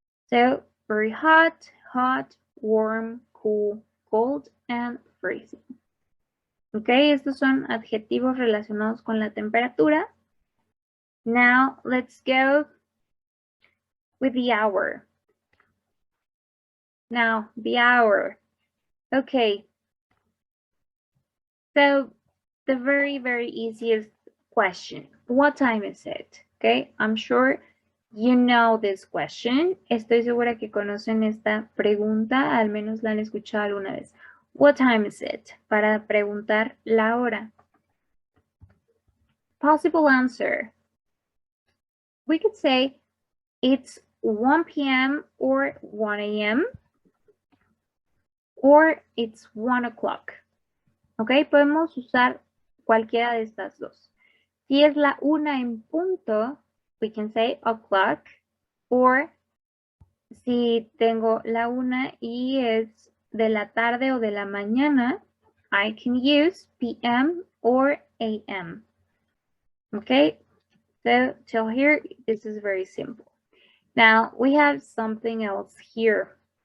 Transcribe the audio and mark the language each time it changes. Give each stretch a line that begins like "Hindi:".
English: So, very hot, warm, cool, cold, and freezing.
Spanish: Ok, estos son adjetivos relacionados con la temperatura.
English: Now, let's go with the hour. Now, the hour. Okay. So, the very, very easiest question. What time is it? Okay, I'm sure you know this question.
Spanish: Estoy segura que conocen esta pregunta, al menos la han escuchado alguna vez.
English: What time is it?
Spanish: Para preguntar la hora.
English: Possible answer. We could say it's 1 p.m. or 1 a.m. or it's 1 o'clock.
Spanish: Ok, podemos usar cualquiera de estas dos. Si es la 1 en punto,
English: we can say o'clock,
Spanish: or si tengo la 1 y es de la tarde o de la mañana,
English: I can use PM or AM. Okay, so till here, this is very simple. Now we have something else here.